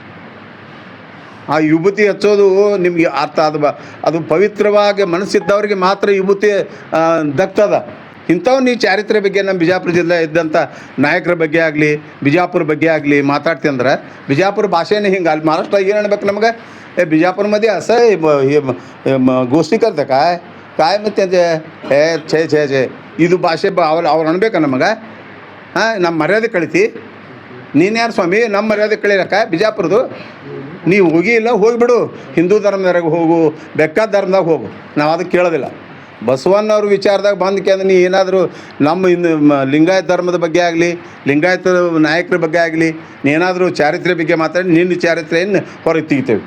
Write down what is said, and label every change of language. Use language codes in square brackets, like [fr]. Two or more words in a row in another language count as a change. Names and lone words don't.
[kn] ಆ ವಿಭೂತಿ ಹಚ್ಚೋದು ನಿಮಗೆ ಅರ್ಥ ಅದು ಪವಿತ್ರವಾಗಿ ಮನಸ್ಸಿದ್ದವ್ರಿಗೆ ಮಾತ್ರ ವಿಭೂತಿ ದಕ್ತದ. ಇಂಥವು ನೀವು ಚಾರಿತ್ರ್ಯ ಬಗ್ಗೆ ನಮ್ಮ ಬಿಜಾಪುರ ಜಿಲ್ಲೆ ಇದ್ದಂಥ ನಾಯಕರ ಬಗ್ಗೆ ಆಗಲಿ, ಬಿಜಾಪುರ ಬಗ್ಗೆ ಆಗಲಿ ಮಾತಾಡ್ತಿ ಅಂದ್ರೆ, ಬಿಜಾಪುರ ಭಾಷೆನೇ ಹಿಂಗೆ. ಅಲ್ಲಿ ಮಹಾರಾಷ್ಟ್ರ ಏನು ಅನ್ಬೇಕು ನಮ್ಗೆ, [mr] ಬಿಜಾಪುರमध्ये असं गोष्टी करतं काय मग त्यांचे [kn] ಛೇ ಇದು ಭಾಷೆ ಅವ್ರು ಅನ್ಬೇಕಾ ನಮಗೆ? ನಮ್ಮ ಮರ್ಯಾದೆ ಕಳಿತಿ. ನೀನು ಯಾರು ಸ್ವಾಮಿ ನಮ್ಮ ಮರ್ಯಾದೆ ಕಳೀರಕ್ಕ? ಬಿಜಾಪುರದು ನೀವು ಹೋಗಿಲ್ಲ, ಹೋಗಿಬಿಡು. ಹಿಂದೂ ಧರ್ಮದಾಗ ಹೋಗು, ಬೇಕಾದ ಧರ್ಮದಾಗ ಹೋಗು, ನಾವು ಅದಕ್ಕೆ ಕೇಳೋದಿಲ್ಲ. ಬಸವಣ್ಣವ್ರ ವಿಚಾರದಾಗ ಬಂದಕ್ಕೆ ಅಂದ್ರೆ ನೀ ಏನಾದರೂ ನಮ್ಮ ಲಿಂಗಾಯತ ಧರ್ಮದ ಬಗ್ಗೆ ಆಗಲಿ, ಲಿಂಗಾಯತ ನಾಯಕರ ಬಗ್ಗೆ ಆಗಲಿ, ನೀನಾದರೂ ಚಾರಿತ್ರ್ಯ ಬಗ್ಗೆ ಮಾತಾಡಿ ನಿನ್ನ ಚಾರಿತ್ರ್ಯವನ್ನು ಹೊರಗೆ ತೆಗಿತೇವೆ.